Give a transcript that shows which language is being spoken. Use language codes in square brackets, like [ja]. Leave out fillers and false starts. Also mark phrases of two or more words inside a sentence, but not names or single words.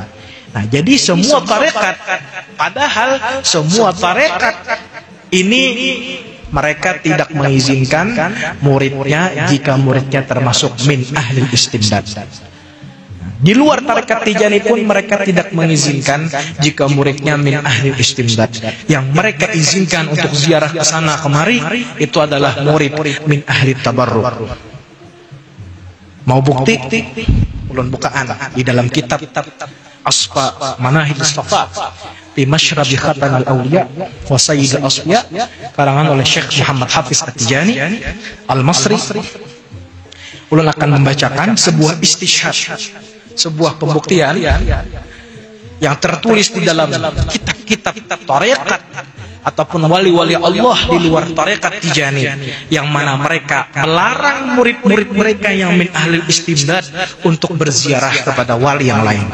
[id] Nah, jadi semua tarekat, padahal semua tarekat ini mereka tidak mengizinkan muridnya jika muridnya termasuk [ar] من أهل الاستمداد. [id] Di luar tarekat Tijani pun mereka tidak mengizinkan jika muridnya [ar] من أهل الاستمداد. [id] Yang mereka izinkan untuk ziarah ke sana kemari itu adalah murid [ar] من أهل التبرك. [bjn] Mau bukti? Ulun bukaan di dalam kitab Asfa Manahil Istafa di Masyrabi Khatam al-Awliya wa Sayyid al-Asfiya karangan oleh Syekh Muhammad Hafiz At-Tijani Al-Masri. [id] Ulun akan membacakan sebuah istishhad, sebuah pembuktian yang tertulis di dalam kitab-kitab tarekat ataupun wali-wali Allah di luar tarekat Tijani, yang mana mereka melarang murid-murid mereka yang [ar] من أهل الاستمداد [id] untuk berziarah kepada wali yang lain.